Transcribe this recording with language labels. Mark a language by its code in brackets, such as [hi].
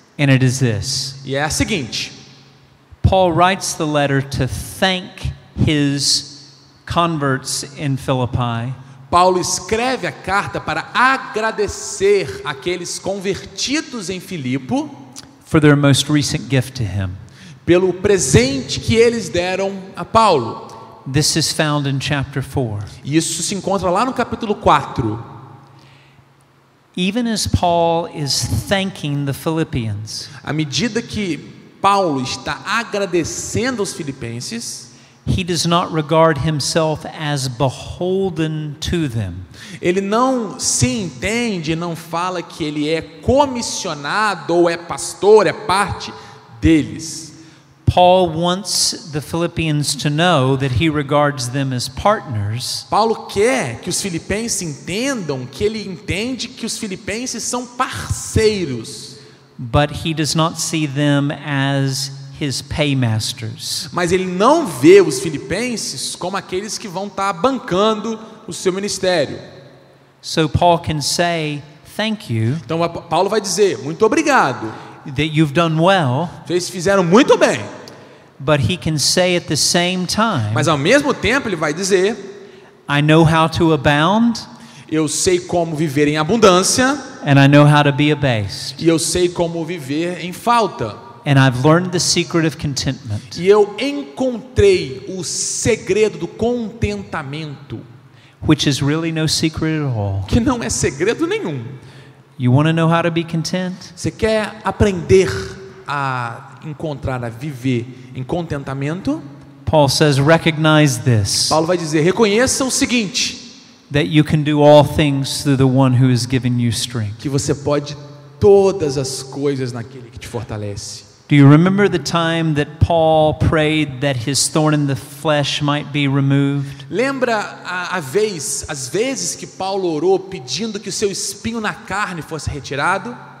[en] and it is this. [pt] e é a seguinte. [en] Paul writes the letter to thank his converts in Philippi [pt] Paulo escreve a carta para agradecer aqueles convertidos em Filipo [en] for their most recent gift to him. [pt] pelo presente que eles deram a Paulo. [en] This is found in chapter 4. [pt] E isso se encontra lá no capítulo 4. [en] Even as Paul is thanking the Philippians, [pt] À medida que Paulo está agradecendo aos filipenses, [en] he does not regard himself as beholden to them. [pt] ele não se entende, não fala que ele é comissionado ou é pastor, é parte deles. [en] Paul wants the Philippians to know that he regards them as partners, [pt] Paulo quer que os filipenses entendam que ele entende que os filipenses são parceiros, [en] but he does not see them as his paymasters. [pt] mas ele não vê os filipenses como aqueles que vão estar bancando o seu ministério. [en] So Paul can say, thank you, [pt] Então Paulo vai dizer, muito obrigado, [en] that you've done well, [pt] vocês fizeram muito bem, [en] but he can say at the same time, [pt] mas ao mesmo tempo ele vai dizer, [en] I know how to abound, [pt] eu sei como viver em abundância [en] and I know how to be abased. [pt] e eu sei como viver em falta. [en] And I've learned the secret of contentment. [pt] E eu encontrei o segredo do contentamento, [en] Which is really no secret at all. [pt] que não é segredo nenhum. [en] You want to know how to be content? [pt] Você quer aprender a encontrar, a viver em contentamento? [en] Paul says, recognize this, [pt] Paulo vai dizer, reconheça o seguinte, [en] that you can do all things through the one who has given you strength. [pt] que você pode todas as coisas naquele que te fortalece. [en] Do you remember the time that Paul prayed that his thorn in the flesh might be removed? [pt] Lembra as vezes que Paulo orou pedindo que o seu espinho na carne fosse retirado?